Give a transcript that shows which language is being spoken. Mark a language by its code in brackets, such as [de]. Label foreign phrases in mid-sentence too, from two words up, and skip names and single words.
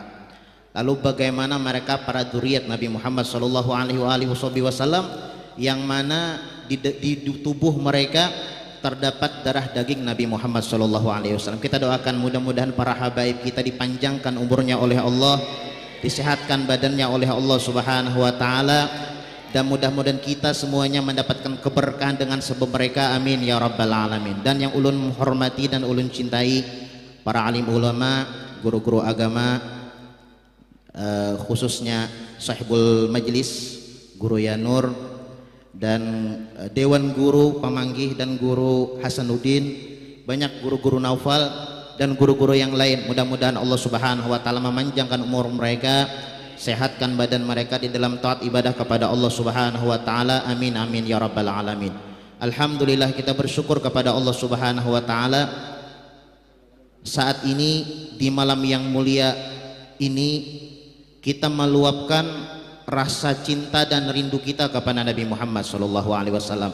[id] Lalu bagaimana mereka para dzurriyyat Nabi Muhammad SAW yang mana di tubuh mereka terdapat darah daging Nabi Muhammad SAW. Kita doakan mudah-mudahan para habaib kita dipanjangkan umurnya oleh Allah, disehatkan badannya oleh Allah [ar] Subhanahu wa taala, [id] dan mudah-mudahan kita semuanya mendapatkan keberkahan dengan sebab mereka, [ar] amin ya rabbal alamin. [id] Dan yang ulun menghormati dan ulun cintai para alim ulama, guru-guru agama, khususnya sahibul majlis Guru Yanur dan dewan guru pemanggih dan guru Hasanuddin, banyak guru-guru Naufal dan guru-guru yang lain. Mudah-mudahan Allah [ar] Subhanahu wa taala [id] memanjangkan umur mereka, sehatkan badan mereka di dalam taat ibadah kepada Allah [ar] Subhanahu wa taala, amin amin ya rabbal alamin. [id] Alhamdulillah kita bersyukur kepada Allah [ar] Subhanahu wa taala [id] saat ini di malam yang mulia ini kita meluapkan rasa cinta dan rindu kita kepada Nabi Muhammad SAW.